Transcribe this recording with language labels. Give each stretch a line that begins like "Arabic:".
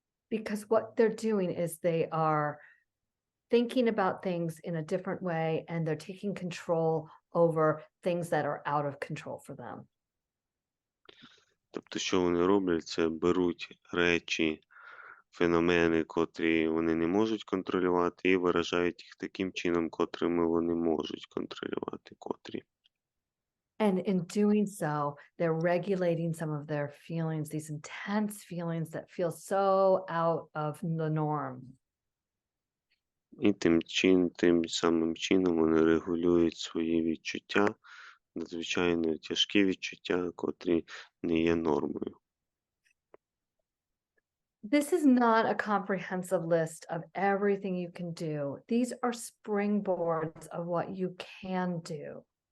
English: Because what they're doing is they are thinking about things in a different way, and they're taking control over things that are out of control for them.
Ukrainian: Тобто, що вони роблять, це беруть речі, феномени, котрі вони не можуть контролювати, і виражають їх таким чином, котрими вони можуть контролювати, котрі.
English: And in doing so, they're regulating some of their feelings, these intense feelings that feel so out of the norm.
Ukrainian: І тим самим чином вони регулюють свої відчуття, надзвичайно тяжкі відчуття, котрі не є нормою.
English: This is not a comprehensive list of everything you can do. These are springboards of what you can do.